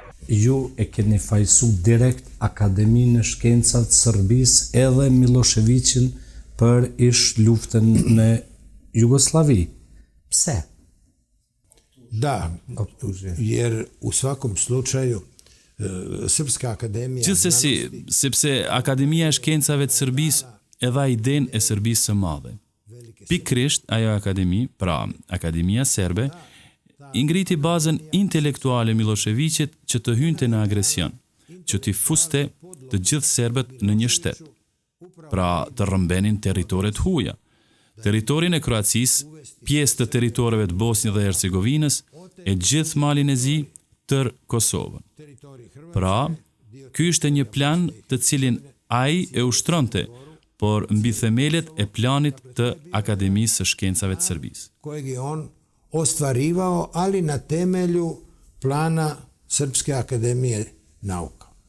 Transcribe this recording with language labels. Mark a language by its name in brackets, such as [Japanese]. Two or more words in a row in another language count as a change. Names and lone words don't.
[Albanian] ju e keni fajsu direkt Akademinë e Shkencave të Serbisë edhe Miloševićin për ish luftën në Jugoslavi. Pse? [Serbian] Da, jer u svakom slučaju Srpska akademija... [Albanian] Gjithsesi, sepse Akademia e Shkencave të Serbisë e dha idenë e Serbisë së madhe. Pikrisht ajo akademi, pra Akademia Serbe, i ngriti bazën intelektuale Miloševićit që të hynte në agresion, që t'i fuste të gjithë serbët në një shtet, pra të rrëmbenin territoret huaja, territorin e Kroacisë, pjesë të territoreve të Bosnjë dhe Hercegovinës, e gjithë Malin e Zi, tër Kosovën. Pra, ky ishte një plan të cilin ai e ushtronte, por mbi themelet e planit të Akademisë së Shkencave të Serbisë. [Serbian] Kojeg je on ostvarivao, ali na temelju plana Srpske akademije nauka.